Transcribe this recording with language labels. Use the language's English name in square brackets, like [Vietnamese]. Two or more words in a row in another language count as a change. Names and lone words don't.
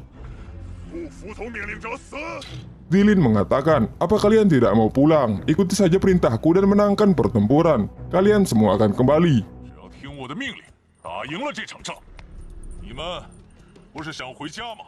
[Chinese] 不服从命令者死！ [Indonesian] Dilin mengatakan, "Apa kalian tidak mau pulang? Ikuti saja perintahku dan menangkan pertempuran. Kalian semua akan kembali." [Chinese] 只要听我的命令，打赢了这场仗，你们不是想回家吗？